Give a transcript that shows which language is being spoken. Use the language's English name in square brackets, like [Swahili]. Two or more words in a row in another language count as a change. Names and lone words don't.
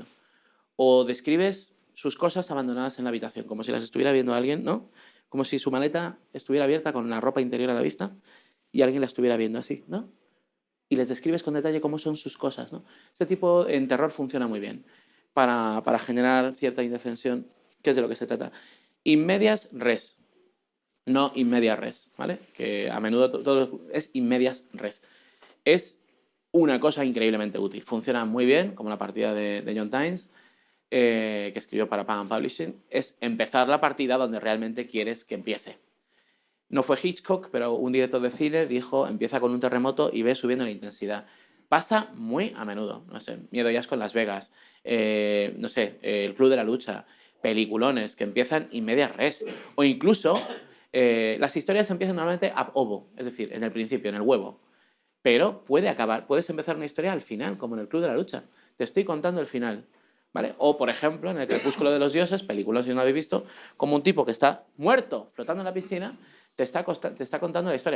[Spanish] O describes sus cosas abandonadas en la habitación, como si las estuviera viendo alguien, ¿no? Como si su maleta estuviera abierta con la ropa interior a la vista y alguien la estuviera viendo así, ¿no? Y les describes con detalle cómo son sus cosas, ¿no? Este tipo en terror funciona muy bien para generar cierta indefensión, que es de lo que se trata. [Latin] In medias res, no in medias res, [Spanish] ¿vale? Que a menudo todo es [Latin] in medias res. [Spanish] Es una cosa increíblemente útil. Funciona muy bien, como la partida de John Tynes, que escribió para Pagan Publishing. Es empezar la partida donde realmente quieres que empiece. No fue Hitchcock, pero un director de cine dijo, empieza con un terremoto y ve subiendo la intensidad. Pasa muy a menudo, no sé, Miedo y Asco en Las Vegas, no sé, El Club de la Lucha, peliculones que empiezan [Latin] in medias res, [Spanish] o incluso las historias empiezan normalmente [Latin] ab ovo, [Spanish] es decir, en el principio, en el huevo, pero puedes empezar una historia al final, como en El Club de la Lucha. Te estoy contando el final, ¿vale? O, por ejemplo, en El Crepúsculo de los Dioses, películas si no lo habéis visto, como un tipo que está muerto flotando en la piscina te está contando la historia.